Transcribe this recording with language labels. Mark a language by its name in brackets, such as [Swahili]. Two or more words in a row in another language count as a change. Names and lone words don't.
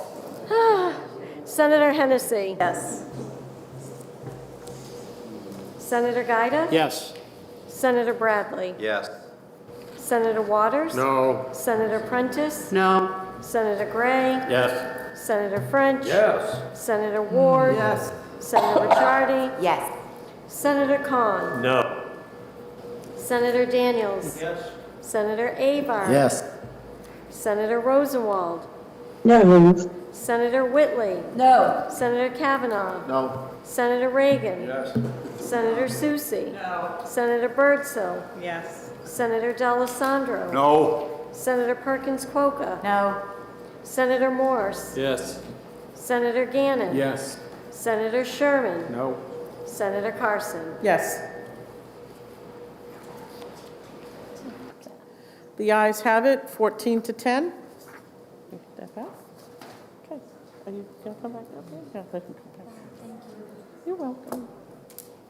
[English] Senator Hennessy. Yes. Senator Guida? Yes. Senator Bradley? Yes. Senator Waters? No. Senator Prentice? No. Senator Gray? Yes. Senator French? Yes. Senator Ward? Yes. Senator Ricciardi? Yes. Senator Khan? No. Senator Daniels? Yes. Senator Avard? Yes. Senator Rosenwald? No. Senator Whitley? No. Senator Kavanaugh? No. Senator Reagan? Yes. Senator Susie? No. Senator Birdsell? Yes. Senator D'Alessandro? No. Senator Perkins Quokka? No. Senator Morse? Yes. Senator Gannon? Yes. Senator Sherman? No. Senator Carson? Yes. The ayes have it, 14 to 10. Step out. Okay. Are you going to come back up here? Yeah, they can come back. Thank you. You're welcome.